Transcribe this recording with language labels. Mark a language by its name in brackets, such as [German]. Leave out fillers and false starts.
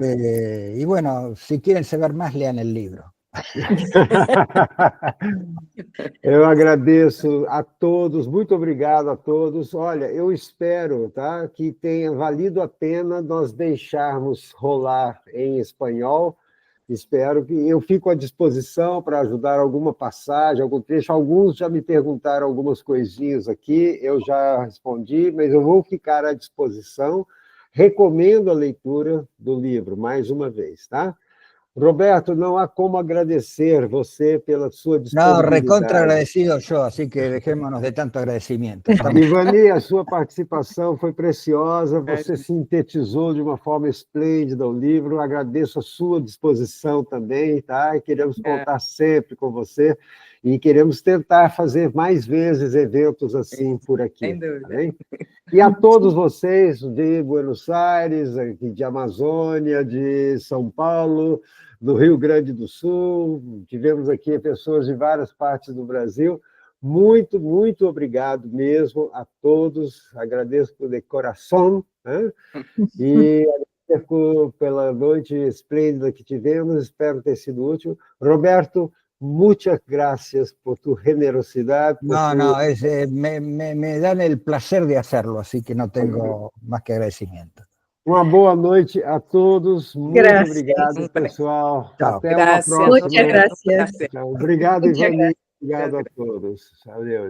[Spanish] Y bueno, si quieren saber más, lean el libro. [Portuguese] Eu agradeço a todos, muito obrigado a todos. Olha, eu espero, tá, que tenha valido a pena nós deixarmos rolar em espanhol. Espero que eu fico à disposição para ajudar alguma passagem, algum trecho. Alguns já me perguntaram algumas coisinhas aqui, eu já respondi, mas eu vou ficar à disposição. Recomendo a leitura do livro, mais uma vez, tá? Roberto, não há como agradecer você pela sua [Spanish] No, [Portuguese] disponibilidade. [Spanish] recontra agradecido yo, así que dejémonos de tanto agradecimiento. [Portuguese] Ivani, a sua participação foi preciosa, você sintetizou de uma forma esplêndida o livro, agradeço a sua disposição também, tá? E queremos contar sempre com você e queremos tentar fazer mais vezes eventos assim por aqui. Sem dúvida. Tá bem? E a todos vocês de Buenos Aires, de Amazônia, de São Paulo, do Rio Grande do Sul, tivemos aqui pessoas de várias partes do Brasil. Muito, muito obrigado mesmo a todos. Agradeço de coração, né? E agradeço pela noite esplêndida que tivemos. Espero ter sido útil. [Spanish] Roberto, muchas gracias por tu generosidad. Me dan el placer de hacerlo, así que no tengo más que agradecimiento. [Portuguese] Uma boa noite a todos. Muito obrigado, pessoal. Tchau. Até uma próxima. [Spanish] Muchas gracias. [Portuguese] Tchau. Obrigado, Ivani. Obrigado a todos. Adeus.